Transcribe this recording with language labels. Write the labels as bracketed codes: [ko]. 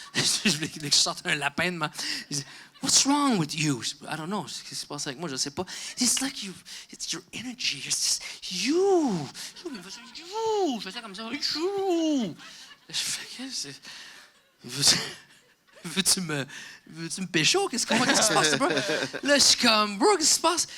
[fr] Je voulais que je sorte un lapin de ma... [en] What's wrong with you? I don't know. [fr] Qu'est-ce qui se passe avec moi? Je sais pas. [en] It's like it's your energy. It's just you. [fr] Je faisais comme ça. Je fais que c'est... veux-tu me pécho? Qu'est-ce qui se passe, bro? Là, je suis comme, bro, qu'est-ce qui se passe?